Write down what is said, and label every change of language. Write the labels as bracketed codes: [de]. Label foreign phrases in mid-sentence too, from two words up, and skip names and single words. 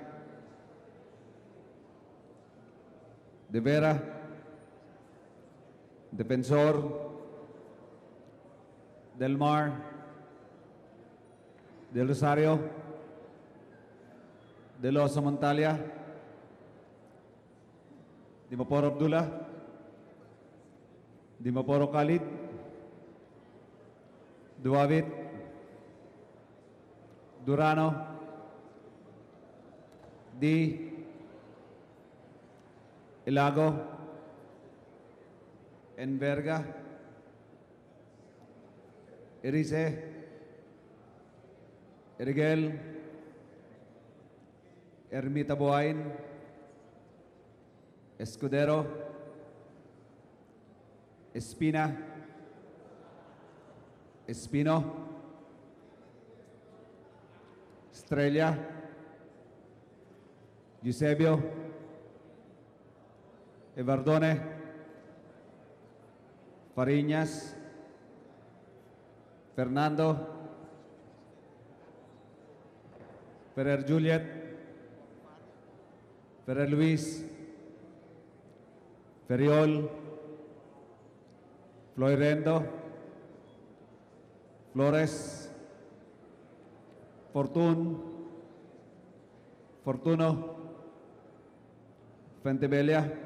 [en] De Vera, Defensor, Del Mar, Del Rosario, De Los Montalia, Dimaporo Abdullah, Dimaporo Khalid, Duavit, Durano, Di, Ilago, Enverga, Erice, Erigel, Ermita Buhain, Escudero, Espina, Espino, Estrella, Eusebio, Evardone, Fariñas, Fernando, Ferrer Juliet, Ferrer Luis, Feriol, Floirendo, Flores, Fortuno, Fentebelia,